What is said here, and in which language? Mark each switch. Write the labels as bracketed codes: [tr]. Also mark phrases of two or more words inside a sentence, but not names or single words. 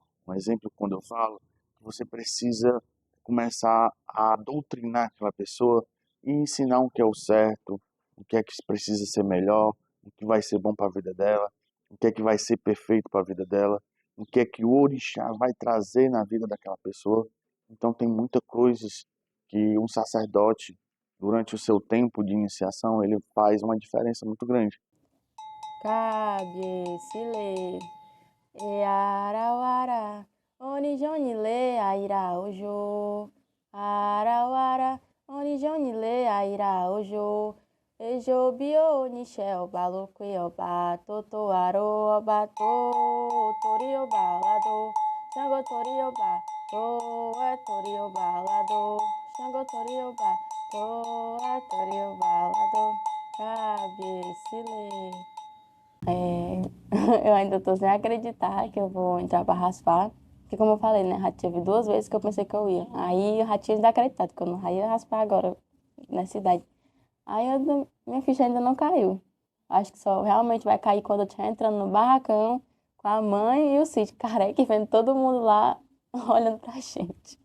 [pt] Um exemplo quando eu falo que você precisa começar a doutrinar aquela pessoa e ensinar o que é o certo, o que é que precisa ser melhor, o que vai ser bom para a vida dela, o que é que vai ser perfeito para a vida dela, o que é que o orixá vai trazer na vida daquela pessoa. Então tem muitas coisas que um sacerdote, durante o seu tempo de iniciação, ele faz uma diferença muito grande. [yo] Cabe-se-lê, e-arauara, onijoni-lê, aira-ojo, arauara, onijoni-lê, aira-ojo, ejo-bio, nixel, baluque-oba, totoaro-oba, to-tori-oba, lado, xango-tori-oba, to-é-tori-oba, lado, xango-tori-oba, to-é-tori-oba, lado, cabe-se-lê. [pt] Eu ainda tô sem acreditar que eu vou entrar pra raspar. Porque como eu falei, né? Já tive 2 vezes que eu pensei que eu ia. Aí eu já tinha desacreditado que eu não ia raspar agora nessa idade. Minha ficha ainda não caiu. Acho que só realmente vai cair quando eu estiver entrando no barracão com a mãe e o Cid careca e vendo todo mundo lá olhando pra gente.